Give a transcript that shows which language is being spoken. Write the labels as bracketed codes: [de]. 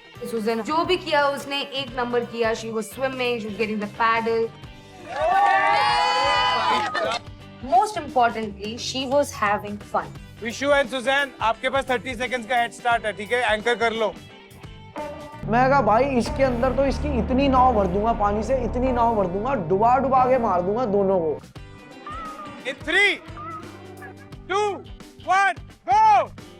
[hi] Suzanne जो भी किया उसने एक नंबर किया. [en] She was swimming, she was getting the paddle. Most importantly, she was having fun. [hi] Vishu and Suzanne, आपके पास 30 सेकंड्स का हेड स्टार्ट है, ठीक है? एंकर कर लो. मैं कहा भाई इसके अंदर तो इसकी इतनी नाव भर दूंगा पानी से, इतनी नाव भर दूंगा, डुबा के मार दूंगा दोनों को. [en] In 3 2 1 go.